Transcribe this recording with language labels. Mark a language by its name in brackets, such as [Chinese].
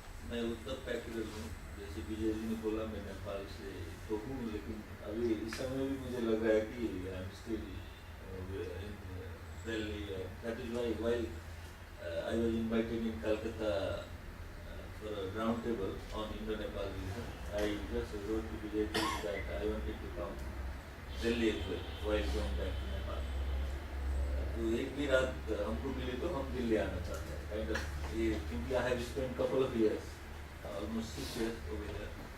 [Hindi] मैं उत्तर पैकेज हूँ, जैसे विजय जी ने बोला मैं नेपाल से तो हूँ, लेकिन अभी इस समय भी मुझे लग रहा है कि [English] I am still in Delhi. That is why while I was invited in Calcutta for a round table on Indo-Nepal region. I just wrote to Vijay that I wanted to come Delhi as well while going back to Nepal. [Hindi] तो एक भी रात हमको मिले तो हम दिल्ली आना चाहते हैं. [English] Kind of, क्योंकि I have spent couple of years, almost 6 years over there.